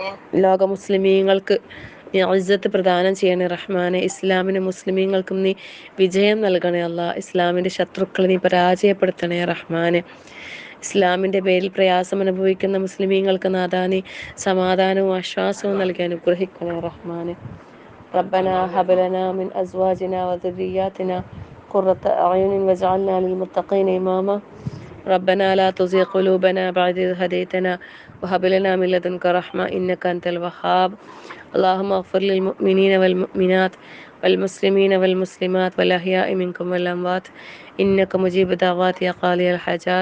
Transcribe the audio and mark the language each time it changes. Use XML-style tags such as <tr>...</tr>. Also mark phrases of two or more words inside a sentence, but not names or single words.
<ml>ലോക മുസ്ലിമീങ്ങൾക്ക് നീ ഇസ്സത്ത് പ്രദാനം ചെയ്യണേ റഹ്മാനെ. ഇസ്ലാമിനും മുസ്ലിമീങ്ങൾക്കും നീ വിജയം നൽകണേ അല്ലാ. ഇസ്ലാമിൻ്റെ ശത്രുക്കളെ നീ പരാജയപ്പെടുത്തണേ റഹ്മാനെ. ഇസ്ലാമിൻ്റെ പേരിൽ പ്രയാസം അനുഭവിക്കുന്ന മുസ്ലിമീങ്ങൾക്ക് നാഥാ നീ സമാധാനവും ആശ്വാസവും നൽകി അനുഗ്രഹിക്കണേ റഹ്മാനെ.</ml> <ar>ربنا هب لنا من أزواجنا وذرياتنا قرة أعين واجعلنا للمتقين إماما. ربنا لا تزغ قلوبنا بعد إذ هديتنا وهب لنا من لدنك رحمة إنك أنت الوهاب. اللهم اغفر للمؤمنين والمؤمنات والمسلمين والمسلمات والأحياء منكم والأموات إنك مجيب دعوات يا قاضي الحاجات.</ar>